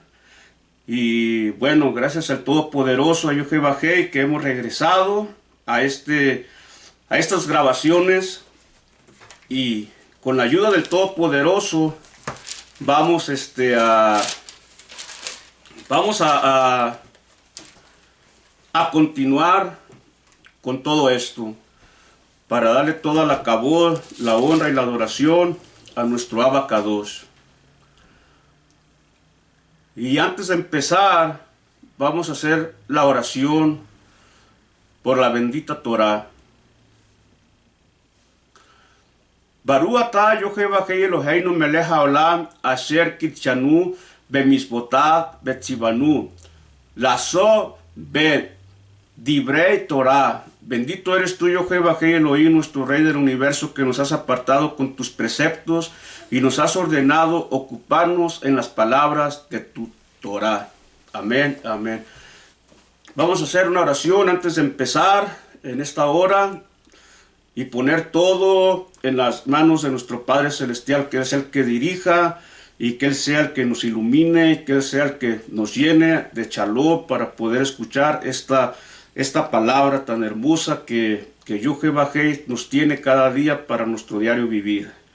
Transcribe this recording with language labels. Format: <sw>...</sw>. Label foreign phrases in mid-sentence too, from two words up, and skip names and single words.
<es>Y bueno, gracias al Todopoderoso, a Jehová, que hemos regresado a estas grabaciones, y con la ayuda del Todopoderoso vamos a continuar con todo esto, para darle toda la cabod, la honra y la adoración a nuestro Abacados. Y antes de empezar, vamos a hacer la oración por la bendita Torah.</es> <he>ברוך אתה יהוה אלוהינו מלך העולם אשר קדשנו במצוותיו וציוונו לעסוק דברי תורה.</he> <es>Bendito eres tú, Jehová Elohim, nuestro Rey del universo, que nos has apartado con tus preceptos y nos has ordenado ocuparnos en las palabras de tu Torah. Amén, amén. Vamos a hacer una oración antes de empezar en esta hora y poner todo en las manos de nuestro Padre Celestial, que es el que dirija y que Él sea el que nos ilumine y que Él sea el que nos llene de shalom para poder escuchar esta palabra tan hermosa que Jehová nos tiene cada día para nuestro diario vivir.</es>